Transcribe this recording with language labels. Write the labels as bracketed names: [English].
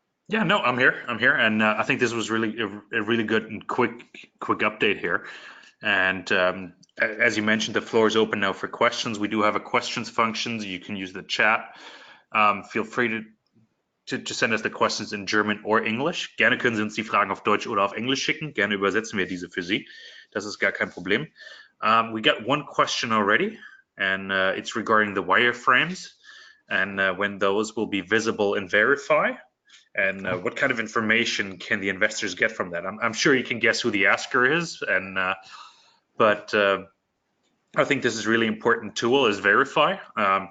[English] Yeah, no, I'm here, and I think this was really a really good and quick update here. And as you mentioned, the floor is open now for questions. We do have a questions function. You can use the chat. Feel free to send us the questions in German or English. [German] Gerne können Sie uns die Fragen auf Deutsch oder auf Englisch schicken. Gerne übersetzen wir diese für Sie. Das ist gar kein Problem. [English] We got one question already, and it's regarding the wireframes and when those will be visible in VRIFY. And what kind of information can the investors get from that? I'm sure you can guess who the asker is, and but I think this is a really important tool is VRIFY.